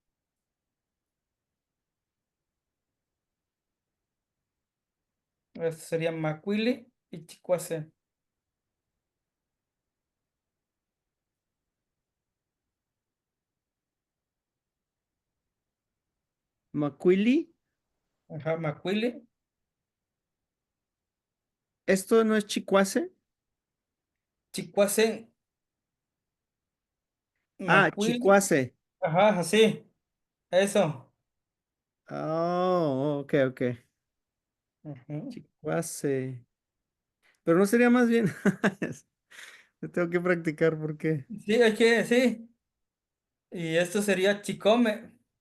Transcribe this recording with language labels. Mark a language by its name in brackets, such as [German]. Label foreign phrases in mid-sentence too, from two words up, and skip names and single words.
[Spanish] Esto sería macuili y chicuase. Macuili. Ajá, macuili, ¿Esto no es chicuase? [Nahuatl languages] chicuase, macuili. [Spanish] Chicuase. Ajá, así. Eso. Oh, ok, ok. Ujú. Chicuase. Pero no sería más bien. Lo tengo que practicar porque. Sí, hay que, sí. Y esto sería chicome.